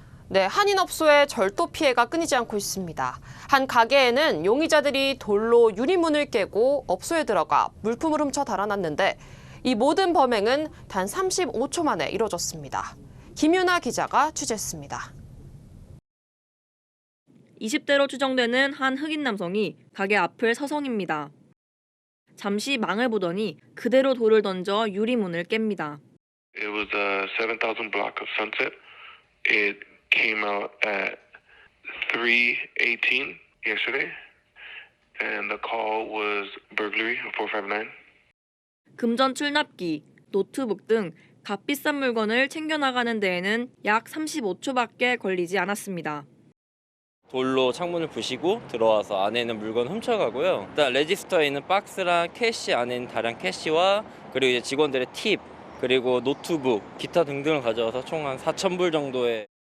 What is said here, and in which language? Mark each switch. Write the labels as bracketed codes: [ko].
[ko] 네, 한인업소의 절도 피해가 끊이지 않고 있습니다. 한 가게에는 용의자들이 돌로 유리문을 깨고 업소에 들어가 물품을 훔쳐 달아났는데 이 모든 범행은 단 35초 만에 이뤄졌습니다. 김유나 기자가 취재했습니다. 20대로 추정되는 한 흑인 남성이 가게 앞을 서성입니다. 잠시 망을 보더니 그대로 돌을 던져 유리문을 깹니다. [en] It was 7000 block of Sunset. It came out at 3:18 yesterday, and the call was burglary of 459. [ko] 금전 출납기, 노트북 등 값비싼 물건을 챙겨나가는 데에는 약 35초밖에 걸리지 않았습니다. 돌로 창문을 부시고 들어와서 안에 있는 물건 훔쳐가고요. 일단 레지스터에 있는 박스랑 캐시, 안에 있는 다량 캐시와 그리고 이제 직원들의 팁, 그리고 노트북, 기타 등등을 가져와서 총 한 4,000불 정도의.